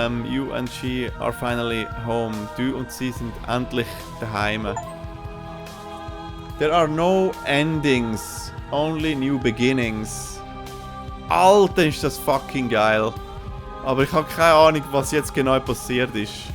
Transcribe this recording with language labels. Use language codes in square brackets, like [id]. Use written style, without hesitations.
[en] You and she are finally home. [de] Du und sie sind endlich daheim. [en] There are no endings, only new beginnings. [de] Alter, ist das fucking geil. Aber ich habe keine Ahnung, was jetzt genau passiert ist.